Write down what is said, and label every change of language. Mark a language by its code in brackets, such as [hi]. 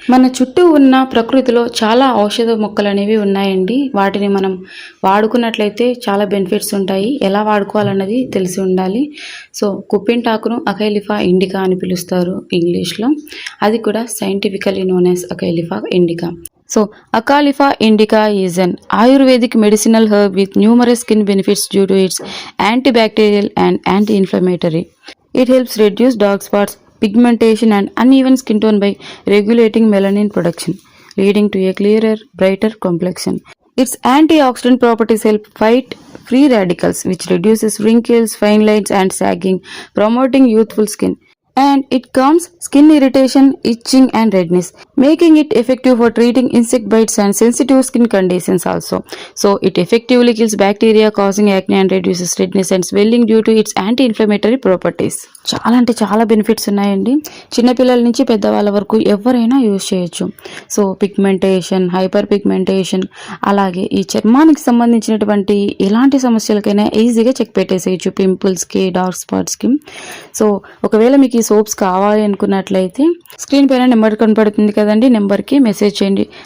[te] మన చుట్టూ ఉన్న ప్రకృతిలో చాలా ఔషధ మొక్కలు అనేవి ఉన్నాయండి. వాటిని మనం వాడుకున్నట్లయితే చాలా బెనిఫిట్స్ ఉంటాయి. ఎలా వాడుకోవాలన్నది తెలిసి ఉండాలి. సో కుప్పింటాకును అకైలిఫా ఇండికా అని పిలుస్తారు ఇంగ్లీష్లో. అది కూడా scientifically known as అకైలిఫా indica. [en] So, Acalypha indica is an Ayurvedic medicinal herb with numerous skin benefits due to its antibacterial and anti-inflammatory. It helps reduce dark spots, pigmentation and uneven skin tone by regulating melanin production, leading to a clearer, brighter complexion. Its antioxidant properties help fight free radicals, which reduces wrinkles, fine lines and sagging, promoting youthful skin. And it calms skin irritation, itching and redness, making it effective for treating insect bites and sensitive skin conditions also. So it effectively kills bacteria causing acne and reduces redness and swelling due to its anti-inflammatory properties. [te] చాలా అంటే చాలా benefits ఉన్నాయండి. చిన్నపిల్లల నుంచి పెద్దవాళ్ళ వరకు ఎవరైనా use చేయొచ్చు. సో పిగ్మెంటేషన్, హైపర్ పిగ్మెంటేషన్, అలాగే ఈ చర్మానికి సంబంధించినటువంటి ఎలాంటి సమస్యలకైనా ఈజీగా చెక్ పెట్టేసేయచ్చు. పింపుల్స్కి, డార్క్ స్పాట్స్కి. సో ఒకవేళ మీకు ఈ సోప్స్ కావాలి అనుకున్నట్లయితే స్క్రీన్ పైన నెంబర్ కనపడుతుంది కదండి, నెంబర్కి మెసేజ్ చేయండి.